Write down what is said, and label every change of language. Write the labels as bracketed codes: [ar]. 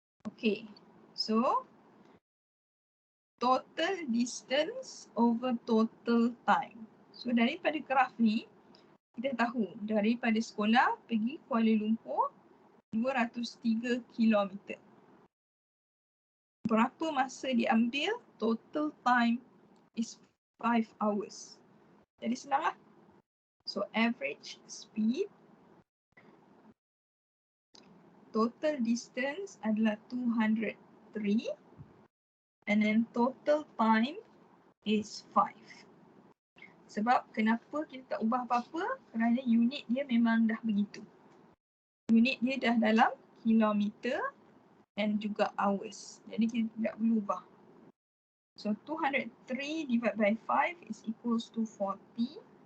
[en] Okay, so total distance over total time. [ms] So daripada graf ni, kita tahu daripada sekolah pergi Kuala Lumpur 203 km. Berapa masa diambil? [en] Total time is 5 hours. [ms] Jadi senang lah. [en] So average speed, total distance [ms] adalah [en] 203 and then total time is 5. [ms] Sebab kenapa kita tak ubah apa-apa? Kerana unit dia memang dah begitu. Unit dia dah dalam kilometer [en] and [ms] juga hours. Jadi kita tidak perlu ubah. [en] So 203 divided by 5 is equals to 40.6.